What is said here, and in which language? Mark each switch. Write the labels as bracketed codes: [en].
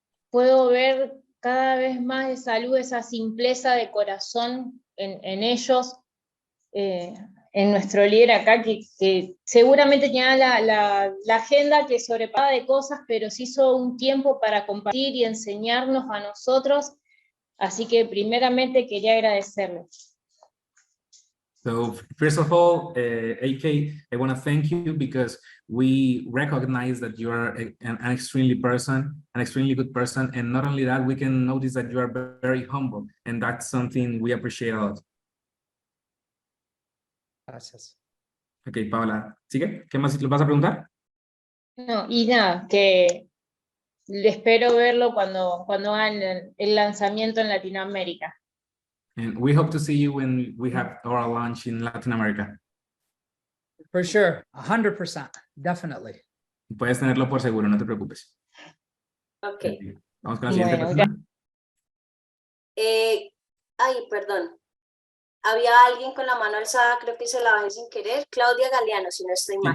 [es] puedo ver cada vez más esa luz, esa simpleza de corazón en ellos, en nuestro líder acá, que seguramente tenía la agenda que sobrepasaba de cosas, pero se hizo un tiempo para compartir y enseñarnos a nosotros, así que primeramente quería agradecerle. [en] So first of all, AK, I want to thank you because we recognize that you are an extremely good person. And not only that, we can notice that you are very humble. And that's something we appreciate a lot. [es] Gracias. Ok, Paola, ¿sigue? ¿Qué más lo vas a preguntar? No, y nada, que espero verlo cuando hagan el lanzamiento en Latinoamérica. [en] And we hope to see you when we have our launch in Latin America. For sure. 100%. Definitely. [es] Puedes tenerlo por seguro, no te preocupes. Ok. Vamos con la siguiente Bueno, persona. Ay, perdón. Había alguien con la mano alzada, creo que se la bajé sin querer. Claudia Galeano, si no estoy Sí, mal.